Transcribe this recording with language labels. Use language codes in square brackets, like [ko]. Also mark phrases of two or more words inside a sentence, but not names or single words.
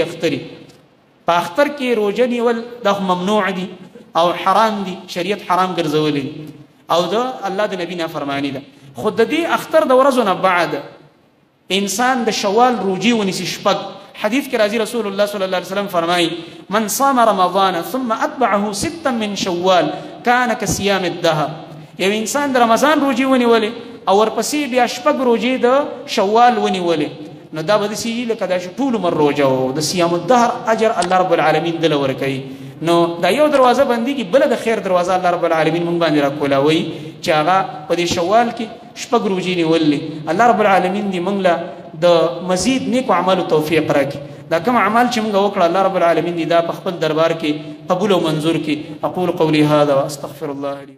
[ps] اختري په اختر کې روزه نیول دا ممنوع دي او حرام دي شریعت حرام ګرځولې او دا الله د نبی نه فرمانی ده خود د دې اختر د ورځو نه بعد انسان د شوال روجي ونیسي شپږ حدیث کې راځي رسول الله [ar] صلی الله علیه وسلم [ps] فرمایي [ar] من صام رمضان ثم اتبعه ستا من شوال كان كصيام الدهر [ps] یو انسان د رمضان روجي ونیولې او ورپسې بیا شپږ روجي د شوال ونیولې نو دا به سي لکه دا ټول مر روجه او د [ar] صيام الدهر [ps] اجر الله رب العالمین دل ورکوي نو دا یو دروازه بندي کې بل د خیر دروازه الله رب العالمین مونږ باندې راکولاوي چې هغه په دې شوال کې شپږ روزي نیولې الله رب العالمین دې مونږ له د مزید نیکو اعمالو توفیق راکړي دا کوم اعمال چې مونږ وکړه الله رب العالمین دې دا په خپل دربار کې قبول او منظور کړي [ar] اقول قولي هذا واستغفر الله لي